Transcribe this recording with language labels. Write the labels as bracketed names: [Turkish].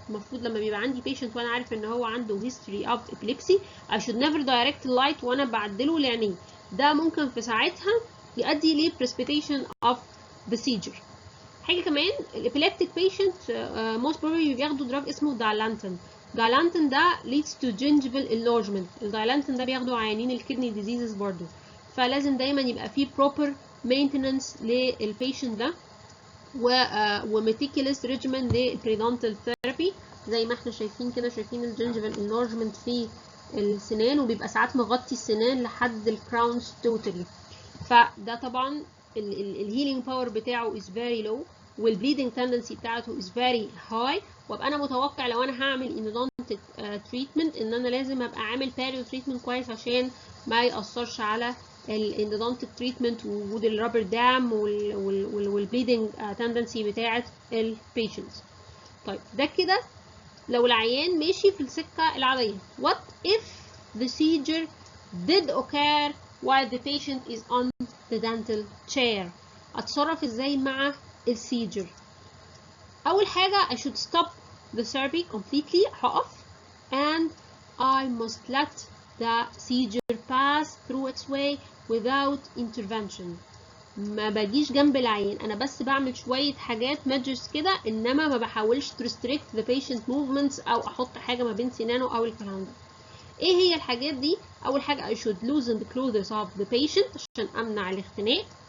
[Arabic] المفروض لما بيبقى عندي patient وانا عارف ان هو عنده [English] history of epilepsy I should never direct the light [Arabic] وانا بعدله لعينيه، ده ممكن في ساعتها يؤدي ل [English] precipitation of the seizure. [Arabic] حاجه كمان الابيليبتيك patient [English] most probably [Arabic] بياخدوا دراج اسمه دايلانتين. [English] Dilantin ده leads to gingival enlargement. [Arabic] الدايلانتين ده بياخدوا عيانين الكدني ديزيزز برضو، فلازم دايما يبقى فيه [English] proper maintenance [Arabic] للبيشنت ده و [English] meticulous regimen [Arabic] للبريدونتال ثيرابي زي ما احنا شايفين كده. شايفين الجنجيفال enlargement في السنان وبيبقى ساعات مغطي السنان لحد الكراونز توتالي، فده طبعا الهيلينج باور بتاعه [English] is very low [Arabic] والبليدنج تندنسي بتاعته [English] is very high. [Arabic] وابقى انا متوقع لو انا هعمل اندودونتيك تريتمنت ان انا لازم ابقى عامل باريو تريتمنت كويس عشان ما ياثرش على الاندودونتيك تريتمنت ووجود الرابر دام والبليدنج تندنسي بتاعه البيشنتس. طيب ده كده لو العيان ماشي في السكه العاديه. [English] what if the seizure did occur while the patient is on the dental chair؟ [Arabic] اتصرف ازاي مع السيجر؟ اول حاجه [English] I should stop the therapy completely، [Arabic] هقف [English] and I must let the seizure pass through its way without intervention. [Arabic] ما باجيش جنب العيان، انا بس بعمل شويه حاجات measures كده، انما ما بحاولش [English] to restrict the patient movements [Arabic] او احط حاجه ما بين سنانه او الكلام ده. ايه هي الحاجات دي؟ اول حاجه [English] I should loosen the clothes of the patient [Arabic] عشان امنع الاختناق.